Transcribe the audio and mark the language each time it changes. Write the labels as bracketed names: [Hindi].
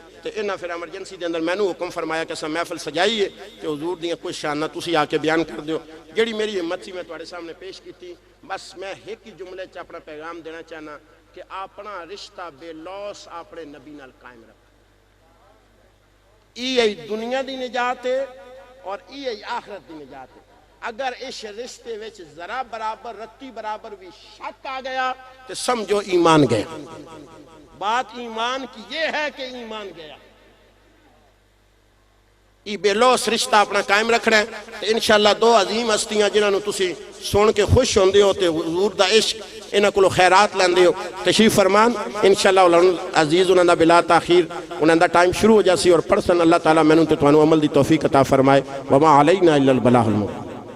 [Punjabi] تو انہاں پھر ایمرجنسی دے اندر میں نے حکم فرمایا کہ سا محفل سجائی ہے کہ حضور دیاں کچھ شانہ تسی آ کے بیان کر دیو. جڑی میری ہمت سی میں تواڈے سامنے پیش کی تھی بس میں ایک ہی جملے چ اپنا پیغام دینا چاہنا کہ اپنا رشتہ بے لوس اپنے نبی نال قائم رکھ. ای دنیا دی نجات ہے اور ای آخرت دی نجات ہے. اگر اس رشتے وچ ذرا برابر رتی برابر بھی شک آ گیا تو سمجھو ایمان گیا. [Urdu] بات ایمان کی یہ ہے کہ ایمان گیا. [Punjabi] ای بے لوس رشتہ اپنا قائم رکھنا ہے تو انشاءاللہ دو عظیم ہستیاں جنہاں نو تسی سن کے خوش ہوندے ہو تے حضور دا عشق انہاں کولو خیرات لیندے ہو تشریف فرمان انشاءاللہ عزیز انہاں دا بلا تاخیر انہاں دا ٹائم شروع ہو جاسی اور پرسن اللہ تعالیٰ مینوں تے تانوں عمل دی توفیق عطا فرمائے. [Arabic] وما علینا الا البلاغ المبین.